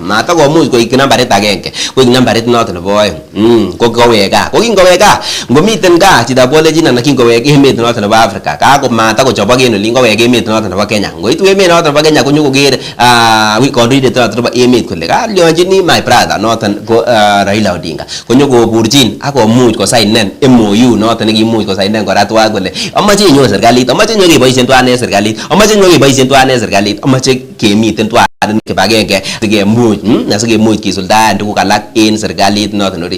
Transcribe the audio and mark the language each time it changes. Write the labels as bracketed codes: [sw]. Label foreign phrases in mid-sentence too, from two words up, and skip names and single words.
[kln] Matakomuch koik nambarit agenge, koik nambarit noton nebo oeng. Ko kowek gaa. Ko kingowek gaa, ngomiten gaa chitab college anan kingowek emet noton nebo Africa. Kako matakochobok en olin kowek emet noton nebo Kenya. Ngoitu emet noton nebo Kenya konyokoker kandoindet noton nebo emet kole kalyonjini [en] my brother [kln] noton ko Raila Odinga. Konyokoburchin akomuch kosainen MOU noton nekimuch kosainen kora tuan kole amache inyo serikalit, amache inyo keboisien tuan en serikalit, amache inyo keboisien tuan en serikalit, amache kemiten tuan kibagenge sikemuch nasikemuch kisuldaen tuguk alak en serikalit noton ori.